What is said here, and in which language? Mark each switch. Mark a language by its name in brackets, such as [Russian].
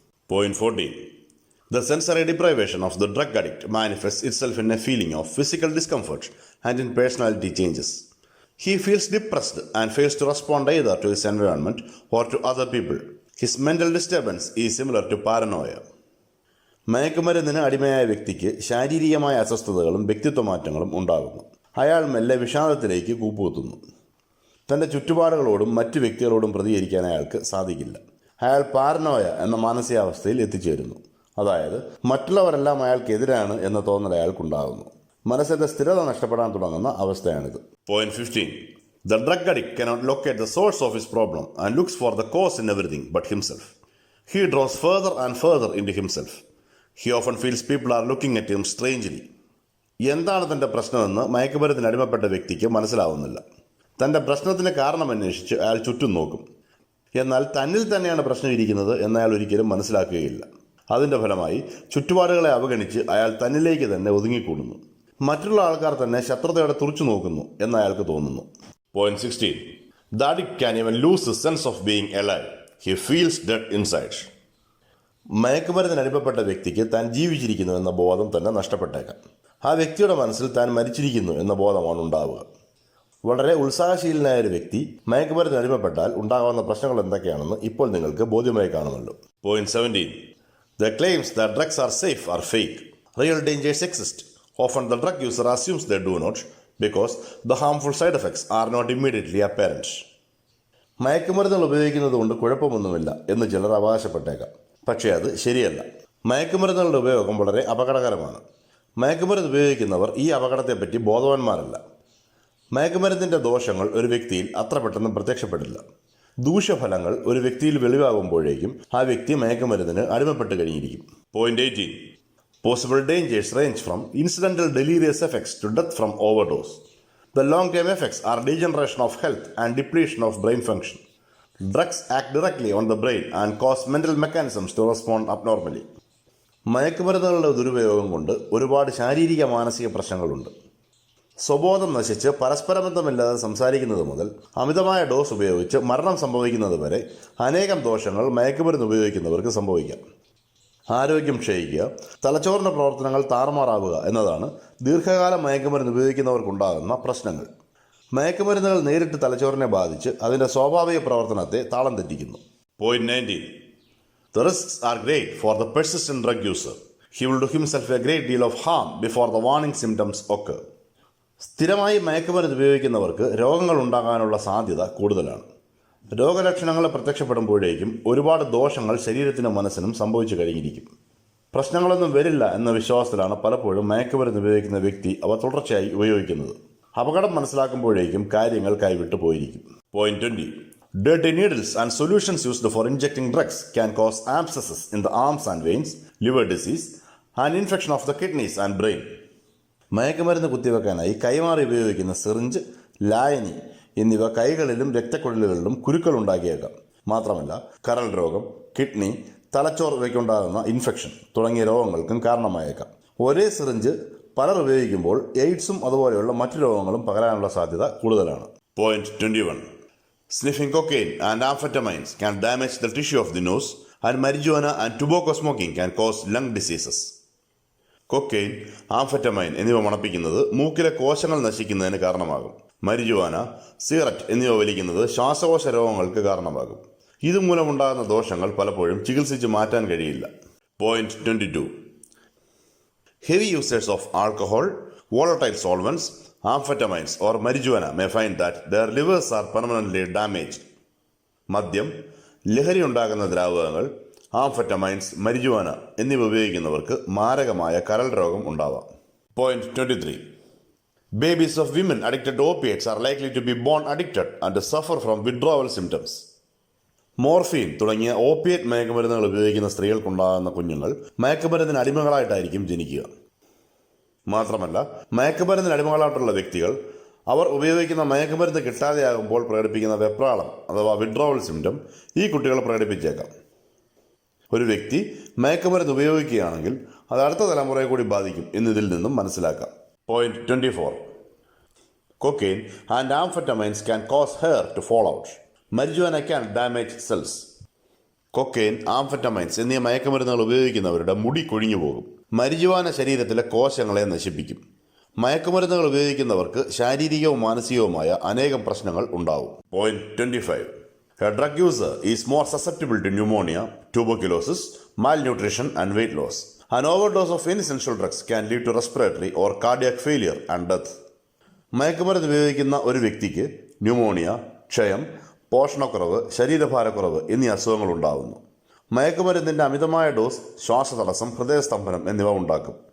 [English] Point 14. The sensory deprivation of the drug addict manifests itself in a feeling of physical discomfort and in personality changes. He feels depressed and fails to respond either to his environment or to other people. His mental disturbance is similar to paranoia. [Malayalam] മയക്കുമരുന്നിന് അടിമയായ വ്യക്തിക്ക് ശാരീരികമായ അസ്വസ്ഥതകളും വ്യക്തിത്വമാറ്റങ്ങളും ഉണ്ടാകുന്നു. അയാൾ മെല്ലെ വിഷാദത്തിലേക്ക് കൂപ്പുകുത്തുന്നു. തൻ്റെ ചുറ്റുപാടുകളോടും മറ്റു വ്യക്തികളോടും പ്രതികരിക്കാൻ അയാൾക്ക് സാധിക്കില്ല. അയാൾ പാരനോയ എന്ന മാനസികാവസ്ഥയിൽ എത്തിച്ചേരുന്നു. അതായത് മറ്റുള്ളവരെല്ലാം അയാൾക്കെതിരാണ് എന്ന തോന്നൽ അയാൾക്കുണ്ടാകുന്നു. മനസ്സിൻ്റെ സ്ഥിരത നഷ്ടപ്പെടാൻ തുടങ്ങുന്ന അവസ്ഥയാണിത്. [English] Point 15. The drug addict cannot locate the source of his problem and looks for the cause in everything but himself. He draws further and further into himself. He often feels people are looking at him strangely. [Malayalam] എന്താണ് തൻ്റെ പ്രശ്നമെന്ന് മയക്കുമരുന്നിന് അടിമപ്പെട്ട വ്യക്തിക്ക് മനസ്സിലാവുന്നില്ല. തൻ്റെ പ്രശ്നത്തിന് കാരണമന്വേഷിച്ച് അയാൾ ചുറ്റും നോക്കും. എന്നാൽ തന്നിൽ തന്നെയാണ് പ്രശ്നം ഇരിക്കുന്നത് എന്നയാൾ ഒരിക്കലും മനസ്സിലാക്കുകയില്ല. അതിൻ്റെ ഫലമായി ചുറ്റുപാടുകളെ അവഗണിച്ച് അയാൾ തന്നിലേക്ക് തന്നെ ഒതുങ്ങിക്കൂടുന്നു. മറ്റുള്ള ആൾക്കാർ തന്നെ ശത്രുതയോടെ തുറച്ചു നോക്കുന്നു എന്ന് അയാൾക്ക് തോന്നുന്നു. [English] Point 16. The addict can even lose the sense of being alive. He feels dead inside. [Malayalam] മയക്കുമരുന്നിന് അടിമപ്പെട്ട വ്യക്തിക്ക് താൻ ജീവിച്ചിരിക്കുന്നു എന്ന ബോധം തന്നെ നഷ്ടപ്പെട്ടേക്കാം. ആ വ്യക്തിയുടെ മനസ്സിൽ താൻ മരിച്ചിരിക്കുന്നു എന്ന ബോധമാണ് ഉണ്ടാവുക. വളരെ ഉത്സാഹശീലനായ ഒരു വ്യക്തി മയക്കുമരുന്നിന് അടിമപ്പെട്ടാൽ ഉണ്ടാകാവുന്ന പ്രശ്നങ്ങൾ എന്തൊക്കെയാണെന്ന് ഇപ്പോൾ നിങ്ങൾക്ക് ബോധ്യമായി കാണുമല്ലോ. [English] Point 17. The claims that drugs are safe are fake. Real dangers exist. Often the drug user assumes they do not because the harmful side effects are not immediately apparent. [Malayalam] മയക്കുമരുന്നുകൾ ഉപയോഗിക്കുന്നത് കൊണ്ട് കുഴപ്പമൊന്നുമില്ല എന്ന് ചിലർ അവകാശപ്പെട്ടേക്കാം. പക്ഷേ അത് ശരിയല്ല. മയക്കുമരുന്നുകളുടെ ഉപയോഗം വളരെ അപകടകരമാണ്. മയക്കുമരുന്ന് ഉപയോഗിക്കുന്നവർ ഈ അപകടത്തെപ്പറ്റി ബോധവാന്മാരല്ല. മയക്കുമരുന്നിൻ്റെ ദോഷങ്ങൾ ഒരു വ്യക്തിയിൽ അത്ര പെട്ടെന്ന് പ്രത്യക്ഷപ്പെടില്ല. ദൂഷ്യഫലങ്ങൾ ഒരു വ്യക്തിയിൽ വെളിവാകുമ്പോഴേക്കും ആ വ്യക്തി മയക്കുമരുന്നിന് അടിമപ്പെട്ട് കഴിഞ്ഞിരിക്കും. [English] Point 18. Possible dangers range from incidental delirious effects to death from overdose. The long-term effects are degeneration of health and depletion of brain function. Drugs act directly on the brain and cause mental mechanisms to respond abnormally. [Malayalam] മയക്കുമരുന്നുകളുടെ ദുരുപയോഗം കൊണ്ട് ഒരുപാട് ശാരീരിക മാനസിക പ്രശ്നങ്ങളുണ്ട്. സ്വബോധം നശിച്ച് പരസ്പരബന്ധമില്ലാതെ സംസാരിക്കുന്നത് മുതൽ അമിതമായ ഡോസ് ഉപയോഗിച്ച് മരണം സംഭവിക്കുന്നത് വരെ അനേകം ദോഷങ്ങൾ മയക്കുമരുന്ന് ഉപയോഗിക്കുന്നവർക്ക് സംഭവിക്കാം. ആരോഗ്യം ക്ഷയിക്കുക, തലച്ചോറിൻ്റെ പ്രവർത്തനങ്ങൾ താറുമാറാവുക എന്നതാണ് ദീർഘകാലം മയക്കുമരുന്ന് ഉപയോഗിക്കുന്നവർക്കുണ്ടാകുന്ന പ്രശ്നങ്ങൾ. മയക്കുമരുന്നുകൾ നേരിട്ട് തലച്ചോറിനെ ബാധിച്ച് അതിൻ്റെ സ്വാഭാവിക പ്രവർത്തനത്തെ താളം തെറ്റിക്കുന്നു. [English] Point 19. The risks are great for the persistent drug user. He will do himself a great deal of harm before the warning symptoms occur. [Malayalam] സ്ഥിരമായി മയക്കുമരുന്ന് ഉപയോഗിക്കുന്നവർക്ക് രോഗങ്ങൾ ഉണ്ടാകാനുള്ള സാധ്യത കൂടുതലാണ്. രോഗലക്ഷണങ്ങൾ പ്രത്യക്ഷപ്പെടുമ്പോഴേക്കും ഒരുപാട് ദോഷങ്ങൾ ശരീരത്തിനും മനസ്സിനും സംഭവിച്ചു കഴിഞ്ഞിരിക്കും. പ്രശ്നങ്ങളൊന്നും വരില്ല എന്ന വിശ്വാസത്തിലാണ് പലപ്പോഴും മയക്കുമരുന്ന് ഉപയോഗിക്കുന്ന വ്യക്തി അവ തുടർച്ചയായി ഉപയോഗിക്കുന്നത്. അപകടം മനസ്സിലാക്കുമ്പോഴേക്കും കാര്യങ്ങൾ കൈവിട്ടു പോയിരിക്കും. [English] Point 20. Dirty needles and solutions used for injecting drugs can cause abscesses in the arms and veins, liver disease, and infection of the kidneys and brain. [Malayalam] മയക്കുമരുന്ന് കുത്തിവെക്കാനായി കൈമാറി ഉപയോഗിക്കുന്ന സിറിഞ്ച്, ലായനി എന്നിവ കൈകളിലും രക്തക്കുഴലുകളിലും കുരുക്കൾ ഉണ്ടാക്കിയേക്കാം. മാത്രമല്ല കരൾ രോഗം, കിഡ്നി, തലച്ചോർ ഇവയ്ക്കുണ്ടാകുന്ന ഇൻഫെക്ഷൻ തുടങ്ങിയ രോഗങ്ങൾക്കും കാരണമായേക്കാം. ഒരേ സിറിഞ്ച് പലർ ഉപയോഗിക്കുമ്പോൾ എയ്ഡ്സും അതുപോലെയുള്ള മറ്റു രോഗങ്ങളും പകരാനുള്ള സാധ്യത കൂടുതലാണ്. [English] Point 21. Sniffing cocaine and amphetamines can damage the tissue of the nose, and marijuana and tobacco smoking can cause lung diseases. [Malayalam] Cocaine, ആംഫെറ്റമൈൻ എന്നിവ മണപ്പിക്കുന്നത് മൂക്കിലെ കോശങ്ങൾ നശിക്കുന്നതിന് കാരണമാകും. മരിജുവാന, സിഗരറ്റ് എന്നിവ വലിക്കുന്നത് ശ്വാസകോശ രോഗങ്ങൾക്ക് കാരണമാകും. ഇതുമൂലമുണ്ടാകുന്ന ദോഷങ്ങൾ പലപ്പോഴും ചികിത്സിച്ച് മാറ്റാൻ കഴിയില്ല. [English] Point 22. Heavy users of alcohol, volatile solvents, amphetamines or marijuana may find that their livers are permanently damaged. [Malayalam] മദ്യം, ലഹരി ഉണ്ടാകുന്ന ദ്രാവകങ്ങൾ, ആംഫെറ്റമൈൻസ്, മരിജുവാന എന്നിവ ഉപയോഗിക്കുന്നവർക്ക് മാരകമായ കരൾ രോഗം ഉണ്ടാവാം. [English] Point 23. Babies of women addicted to opiates are likely to be born addicted and suffer from withdrawal symptoms. [Malayalam] Morphine തുടങ്ങിയ ഓപ്പിയേറ്റ് മയക്കുമരുന്നുകൾ ഉപയോഗിക്കുന്ന സ്ത്രീകൾക്കുണ്ടാകുന്ന കുഞ്ഞുങ്ങൾ മയക്കുമരുന്നിന് അടിമകളായിട്ടായിരിക്കും ജനിക്കുക. മാത്രമല്ല മയക്കുമരുന്നിന് അടിമകളായിട്ടുള്ള വ്യക്തികൾ അവർ ഉപയോഗിക്കുന്ന മയക്കുമരുന്ന് കിട്ടാതെയാകുമ്പോൾ പ്രകടിപ്പിക്കുന്ന വെപ്രാളം അഥവാ വിഡ്രോവൽ സിംറ്റം ഈ കുട്ടികൾ പ്രകടിപ്പിച്ചേക്കാം. ഒരു വ്യക്തി മയക്കുമരുന്ന് ഉപയോഗിക്കുകയാണെങ്കിൽ അത് അടുത്ത തലമുറയെ കൂടി ബാധിക്കും എന്നതിൽ നിന്നും മനസ്സിലാക്കാം. [English] Point 24. Cocaine and amphetamines can cause hair to fall out. Marijuana can damage cells. [Malayalam] Cocaine, ആംഫെറ്റമൈൻസ് എന്നീ മയക്കുമരുന്നുകൾ ഉപയോഗിക്കുന്നവരുടെ മുടി കൊഴിഞ്ഞു പോകും. മരിജുവാന ശരീരത്തിലെ കോശങ്ങളെ നശിപ്പിക്കും. മയക്കുമരുന്നുകൾ ഉപയോഗിക്കുന്നവർക്ക് ശാരീരികവും മാനസികവുമായ അനേകം പ്രശ്നങ്ങൾ ഉണ്ടാവും. [English] Point 25. A drug user is more susceptible to pneumonia, tuberculosis, malnutrition and weight loss. An overdose of any essential drugs can lead to respiratory or cardiac failure and death. [Malayalam] മയക്കുമരുന്ന് ഉപയോഗിക്കുന്ന ഒരു വ്യക്തിക്ക് ന്യൂമോണിയ, ക്ഷയം, പോഷണക്കുറവ്, ശരീരഭാരക്കുറവ് എന്നീ അസുഖങ്ങൾ ഉണ്ടാകുന്നു. മയക്കുമരുന്നിൻ്റെ അമിതമായ ഡോസ് ശ്വാസതടസ്സം, ഹൃദയസ്തംഭനം എന്നിവ ഉണ്ടാക്കും.